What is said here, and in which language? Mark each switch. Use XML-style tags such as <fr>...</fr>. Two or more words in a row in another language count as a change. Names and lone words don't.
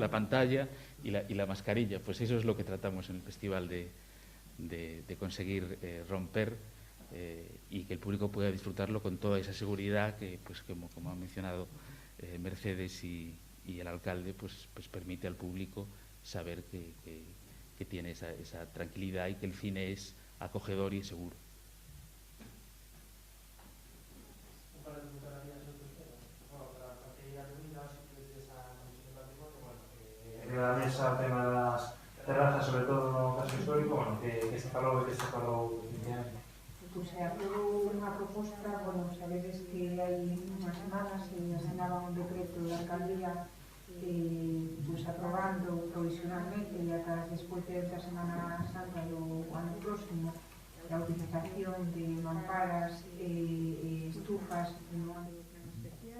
<es>La pantalla y la mascarilla. Pues eso es lo que tratamos en el festival de conseguir romper y que el público pueda disfrutarlo con toda esa seguridad que, pues, como ha mencionado Mercedes y el alcalde, pues permite al público saber que tiene esa tranquilidad y que el cine es acogedor y seguro. La mesa, el tema de las terrazas, sobre todo</es> <gl>no caso histórico,</gl> <es>bueno,</es> <gl>que se falou Pois se aprobou unha proposta, bueno, sabedes que hai unhas semanas se asinaba un decreto da alcaldía pois aprobando provisionalmente e ata despois de esta Semana Santa do ano próximo a utilización de mamparas e estufas no ámbito do plano especial.</gl>